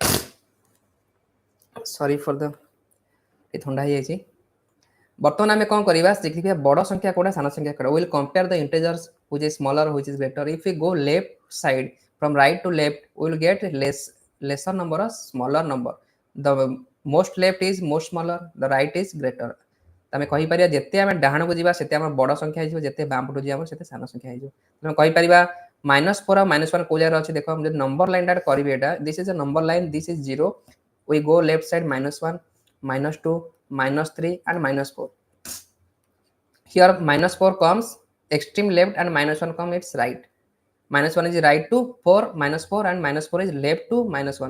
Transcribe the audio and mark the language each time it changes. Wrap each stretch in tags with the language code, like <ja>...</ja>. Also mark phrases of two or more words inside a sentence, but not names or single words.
<en>Sorry for the</en> <or>ଥଣ୍ଡା ହେଇଯାଇଛି। ବର୍ତ୍ତମାନ ଆମେ କ'ଣ କରିବା, ଦେଖିବା ବଡ଼ ସଂଖ୍ୟା କୋଉଟା, ସାନ ସଂଖ୍ୟା କୋଉଟା।</or> <en>We'll compare the integers which is smaller, which is greater. If we go left side, from right to left, we will get lesser number or smaller number. The most left is most smaller, the right is greater.</en> <or>ଆମେ କହିପାରିବା ଯେତେ ଆମେ ଡାହାଣକୁ ଯିବା ସେତେ ଆମର ବଡ଼ ସଂଖ୍ୟା ହେଇଯିବ, ଯେତେ ବାଁ ପଟକୁ ଯିବା ଆମର ସେତେ ସାନ ସଂଖ୍ୟା ହେଇଯିବ। ଆମେ କହିପାରିବା -4 ଆଉ -1 କୋଉ ଜାଗାରେ ଅଛି ଦେଖ, ମୁଁ ଯଦି ନମ୍ବର ଲାଇନଟା କରିବି, ଏଟା</or> <en>this is a number line, this is 0. We go left side, -1 -2 -3 and -4. Here -4 comes extreme left and -1 comes its right. -1 is right to 4 -4 and -4 is left to -1.</en>